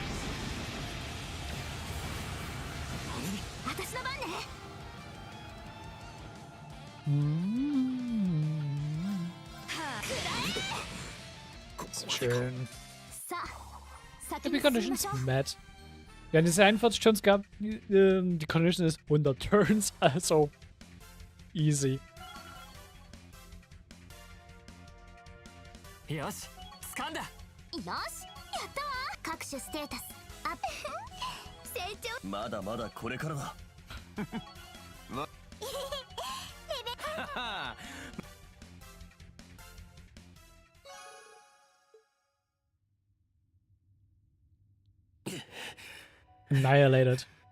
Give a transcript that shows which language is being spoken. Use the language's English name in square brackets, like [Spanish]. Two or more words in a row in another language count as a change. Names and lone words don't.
[Japanese] 私の番ね。 Schön. さあ、先 Happy に進みま Conditions しょう。 Matt. [German] Wir haben jetzt 41 Turns gehabt. Die Condition ist 100 Turns, also easy. [Japanese] よし掴んだ。よし、やったわ。各種ステータスアップ。成長。まだまだこれからだ。 Annihilated.